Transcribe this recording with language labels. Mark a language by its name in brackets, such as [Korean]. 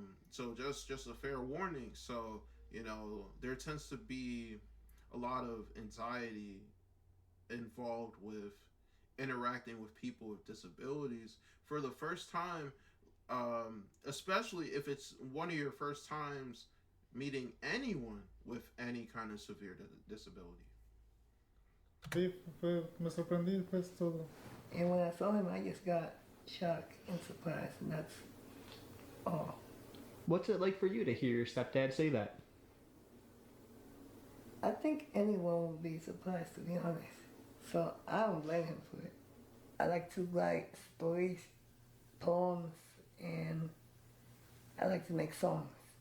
[English] So just a fair warning. So, you know, there tends to be a lot of anxiety involved with interacting with people with disabilities for the first time, especially if it's one of your first times meeting anyone with any kind of severe disability. [Spanish] sí, me sorprendí, pues todo. [English] And when I saw him, I just got shocked and surprised, and that's all. What's it like for you to hear your stepdad say that? I think anyone would be surprised, to be honest. So I don't blame him for it. I like to write stories, poems, and I like to make songs.